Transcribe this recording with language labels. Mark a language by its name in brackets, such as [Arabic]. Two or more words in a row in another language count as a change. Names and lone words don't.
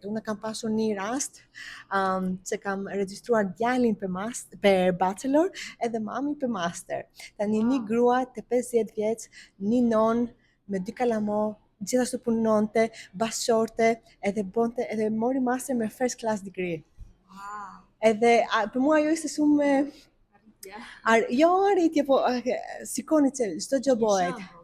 [Albanian] Unë kam pasur një rast që kam regjistruar djalin për bachelor edhe mamin për master. Tani një grua të 50 vjeç, një non me 2 kalamo, gjithashtu punonte, bashkëshorte, edhe mori master me [English] first class degree. [Albanian] Edhe për mua ajo ishte shumë jo arritje, po sikoni që çdo gjë bëhet.